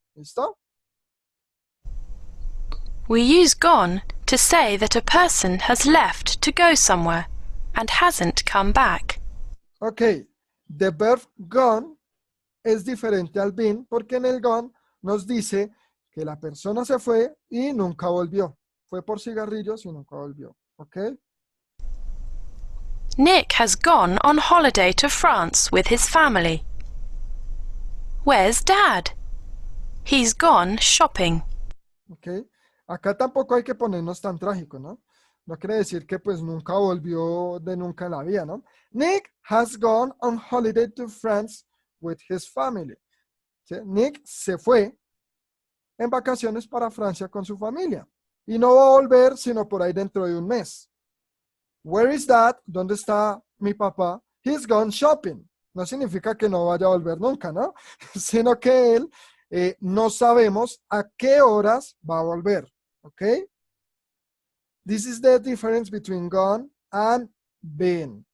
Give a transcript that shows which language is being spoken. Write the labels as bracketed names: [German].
[Spanish] ¿Listo? [English] We use gone to say that a person has left to go somewhere and hasn't come back. Ok, the verb [Spanish] gone es diferente al been porque en el gone nos dice que la persona se fue y nunca volvió. Fue por cigarrillos y nunca volvió. ¿Ok? [English] Nick has gone on holiday to France with his family. Where's Dad? He's gone shopping. [Spanish] ¿Ok? Acá tampoco hay que ponernos tan trágico, ¿no? No quiere decir que pues nunca volvió de nunca en la vida, ¿no? [English] Nick has gone on holiday to France with his family. [Spanish] ¿Sí? Nick se fue en vacaciones para Francia con su familia. Y no va a volver sino por ahí dentro de un mes. [English] Where is Dad? [Spanish] ¿Dónde está mi papá? [English] He's gone shopping. [Spanish] No significa que no vaya a volver nunca, ¿no? Sino que él no sabemos a qué horas va a volver. ¿Ok? [English] This is the difference between gone and been.